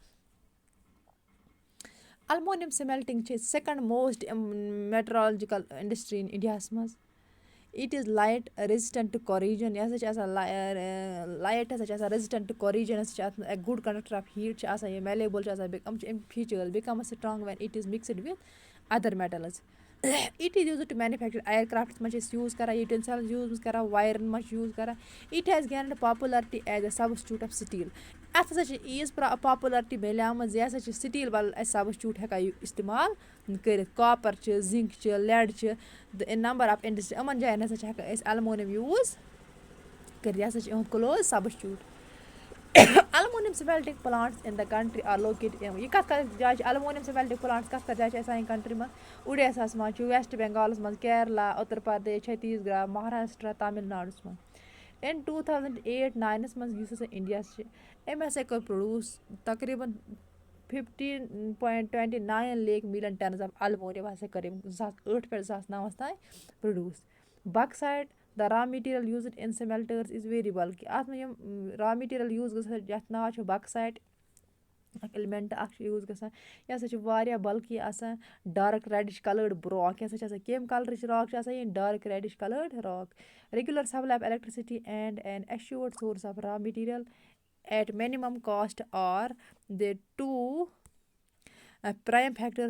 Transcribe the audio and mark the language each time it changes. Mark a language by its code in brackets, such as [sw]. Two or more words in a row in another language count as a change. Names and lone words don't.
[en] aluminium smelting چھِ second most metallurgical industry in انڈیاہس منٛز. it is light resistant to corrosion. [ks] یہِ ہسا چھِ آسان [en] لایٹ [ks] ہسا چھِ آسان [en] resistant to corrosion. [ks] ہسا چھِ اَتھ منٛز [en] good conductor of heat [ks] چھِ آسان، یہِ میلیبل چھِ آسان. یِم چھِ اَمِکۍ فیٖچٲرٕس. [en] become strong when it is mixed with other metals. it is used to manufacture aircrafts [ks] منٛز چھِ أسۍ یوٗز کران، یوٗٹینسلز یوٗز کران، وایرن منٛز چھِ یوٗز کران. [en] it has gained popularity as a substitute of steel. [ks] اَتھ ہسا چھِ ییٖژ پاپولرٹی میلیمٕژ، یہِ ہسا چھِ سٹیل بدل اَسہِ سبسٹیوٹ ہٮ۪کان استعمال کٔرِتھ. کاپر چھِ، زنک چھِ، لیڈ چھِ، [en] number of industry. [ks] یِمن جاین ہسا چھِ ہٮ۪کان أسۍ المونیم یوٗز کٔرِتھ. یہِ ہسا چھِ یِہُنٛد کلوز سبسٹیوٹ. [en] Aluminum smelting plants in the country are located in [ks] یہ کَتھ جایہِ چھِ [en] aluminum smelting plants [ks] کَتھ جایہِ چھِ سانہِ country منٛز اُڈیساہَس منٛز چھُ ویسٹ بنگالَس منٛز کیرلا اُتر پردیش چھتیس گڑھ مہاراشٹرا تامِل ناڈوٗس منٛز اِن 2008-9 منٛز یُس ہَسا اِنڈیا چھِ أمۍ ہَسا کوٚر پرٛوڈوٗس تقریٖباً 15.29 لیک [en] million tons of aluminium [ks] ہَسا کٔر أمۍ 2008 پٮ۪ٹھ 2009 تانۍ پرٛوڈوٗس بکسایڈ [en] the raw material used in smelters is very bulky [ks] اَتھ منٛز یِم [en] raw material [ks] یوٗز گژھان یَتھ ناو چھُ بکسایٹ اَکھ اِلمٮ۪نٛٹ اَکھ چھُ یوٗز گژھان یہِ ہَسا چھُ واریاہ بلکی آسان [en] dark reddish coloured rock [ks] یہِ ہَسا چھِ آسان کَمہِ کَلرٕچ راک چھِ آسان یہِ [en] dark reddish coloured rock regular supply of electricity and an assured source of raw material at minimum cost are the two prime factors